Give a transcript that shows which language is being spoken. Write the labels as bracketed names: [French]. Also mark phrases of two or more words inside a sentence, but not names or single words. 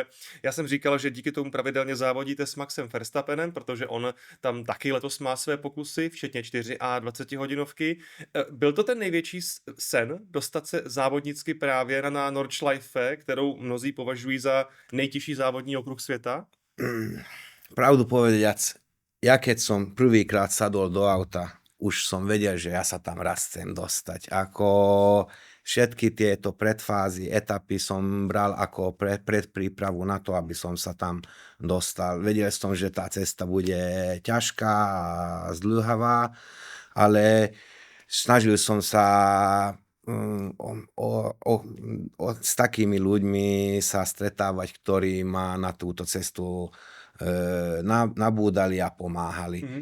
[Czech] Já jsem říkal, že díky tomu pravidelně závodíte s Maxem Verstappenem, protože on tam taky letos má své pokusy, včetně 4 a 20 hodinovky. Byl to ten největší sen dostat se závodnicky právě na Nordschleife, kterou mnozí považují za nejtěžší závodní okruh světa? [Slovak] Pravdu povediac, ja keď som prvýkrát sadol do auta, už som vedel, že ja sa tam raz chcem dostať. Ako všetky tieto predfázy, etapy som bral ako predprípravu na to, aby som sa tam dostal. Vedel som, že tá cesta bude ťažká a zdĺhavá, ale snažil som sa s takými ľuďmi sa stretávať, ktorí ma na túto cestu nabúdali a pomáhali.